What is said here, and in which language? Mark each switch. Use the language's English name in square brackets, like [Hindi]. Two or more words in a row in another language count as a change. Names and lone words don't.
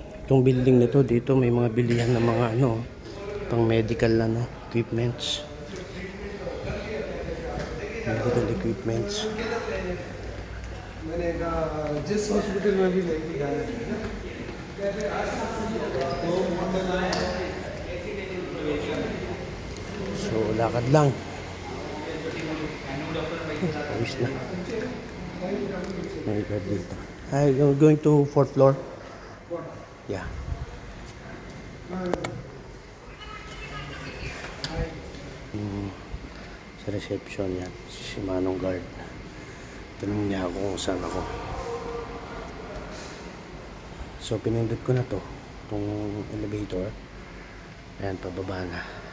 [Filipino] Itong building na to, dito may mga bilihan ng mga ano, pang medical na no, equipments. [English] Medical equipments. [Hindi] मैंने कहा जिस हॉस्पिटल में भी लेके जाना [Filipino] So, lakad lang. Pawis na. May God dito. [English] Hi, you're going to 4th floor? Yeah. [Filipino] Sa reception yan, si Manong guard. Tanong niya ako kung saan ako. So, pinindot ko na to. Itong elevator. Ayan, pababa na.